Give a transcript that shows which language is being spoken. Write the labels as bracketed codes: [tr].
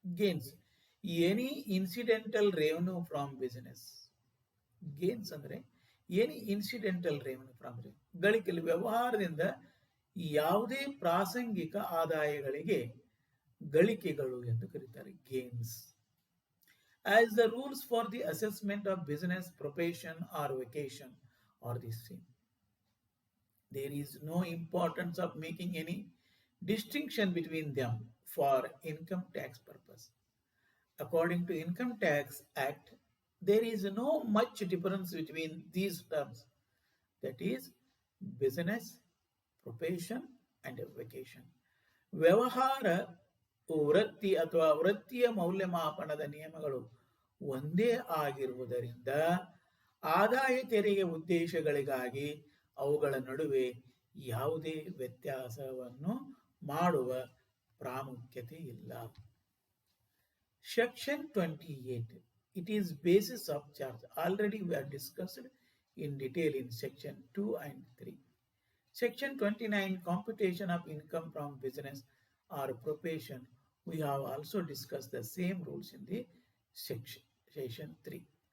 [en] Gains, any incidental revenue from business. [kn] Gains ಅಂದರೆ [en] any incidental revenue from [kn] ಗಳಿಕೆಯಲ್ಲಿ ವ್ಯವಹಾರದಿಂದ ಯಾವುದೇ ಪ್ರಾಸಂಗಿಕ ಆದಾಯಗಳಿಗೆ ಗಳಿಕೆಗಳು ಎಂದು ಕರೀತಾರೆ, gains. [en] as the rules for the assessment of business, probation, or vacation are the same. There is no importance of making any distinction between them for income tax purpose. According to Income Tax Act, there is no much difference between these terms, that is business, profession and vacation. [kn] ವ್ಯವಹಾರ ವೃತ್ತಿ ಅಥವಾ ವೃತ್ತಿಯ ಮೌಲ್ಯಮಾಪನದ ನಿಯಮಗಳು ಒಂದೇ ಆಗಿರುವುದರಿಂದ ಆದಾಯ ತೆರಿಗೆ ಉದ್ದೇಶಗಳಿಗಾಗಿ ಅವುಗಳ ನಡುವೆ ಯಾವುದೇ ವ್ಯತ್ಯಾಸವನ್ನು ಮಾಡುವ ಪ್ರಾಮುಖ್ಯತೆ ಇಲ್ಲ. [en] Section 28. It is basis of charge. Already we have discussed in detail in section 2 and 3. Section 29, computation of income from business or profession. We have also discussed the same rules in the section 3.